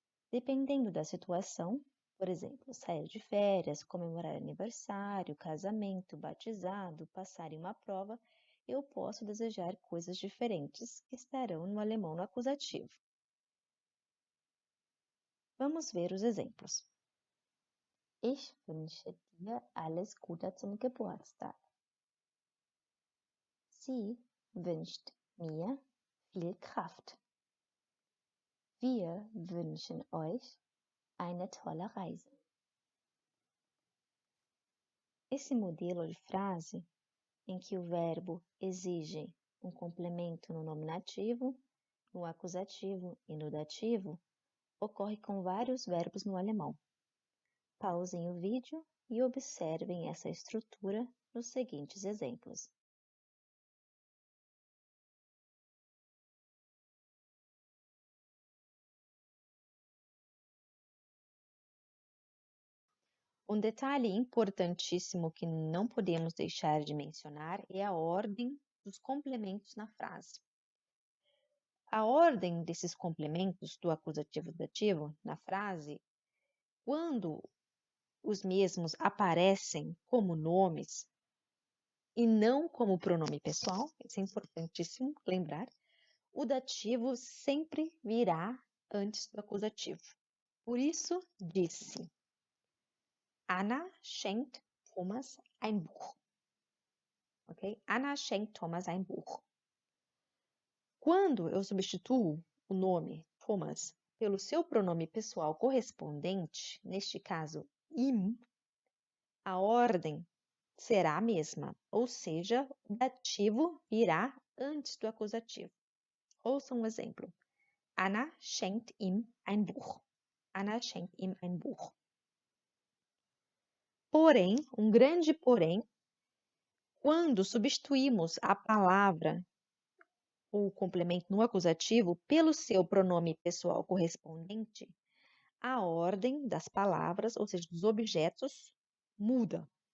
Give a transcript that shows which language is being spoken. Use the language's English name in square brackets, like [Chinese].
[Portuguese] Dependendo da situação, por exemplo, sair de férias, comemorar aniversário, casamento, batizado, passar em uma prova, eu posso desejar coisas diferentes que estarão no alemão no acusativo. Vamos ver os exemplos. [German] Ich wünsche dir alles Gute zum Geburtstag. Sie wünscht mir viel Kraft. Wir wünschen euch eine tolle Reise. [Portuguese] Esse modelo de frase, em que o verbo exige um complemento no nominativo, no acusativo e no dativo, ocorre com vários verbos no alemão. Pausem o vídeo e observem essa estrutura nos seguintes exemplos. Um detalhe importantíssimo que não podemos deixar de mencionar é a ordem dos complementos na frase. A ordem desses complementos do acusativo e dativo na frase quando os mesmos aparecem como nomes e não como pronome pessoal, isso é importantíssimo lembrar, o dativo sempre virá antes do acusativo. Por isso, disse: [German] Anna schenkt Thomas ein Buch. [Portuguese] Ok? [German] Anna schenkt Thomas ein Buch. [Portuguese] Quando eu substituo o nome Thomas pelo seu pronome pessoal correspondente, neste caso ihm, a ordem será a mesma, ou seja, o dativo virá antes do acusativo. Ouça um exemplo. [German] Anna schenkt ihm ein Buch. Anna schenkt ihm ein Buch. [Portuguese] Porém, um grande porém, quando substituímos a palavra ou o complemento no acusativo pelo seu pronome pessoal correspondente, a ordem das palavras, ou seja, dos objetos, muda.